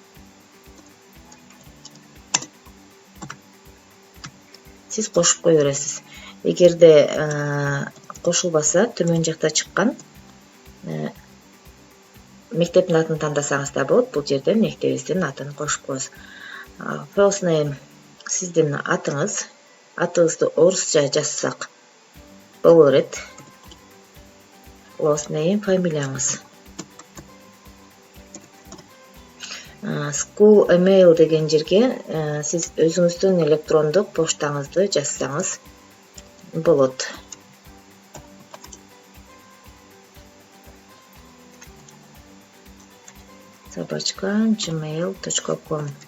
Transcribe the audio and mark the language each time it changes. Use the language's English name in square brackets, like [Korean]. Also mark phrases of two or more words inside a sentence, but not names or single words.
[Kyrgyz] Сиз кошуп кое бересиз. Эгерде кошулбаса, төмөн жакта чыккан мектептин атын тандасаңыз да болот. Бул жерден мектебиңиздин атын кошуп коесуз. [English] First name [Kyrgyz] сиздин атыңыз. Атыңызды орусча жазсак боло берет. [English] Last name [Kyrgyz] фамилияңыз. [English] School email [Kyrgyz] деген жерге сиз өзүңүздүн электрондук поштаңызды жазсаңыз болот. @gmail.com.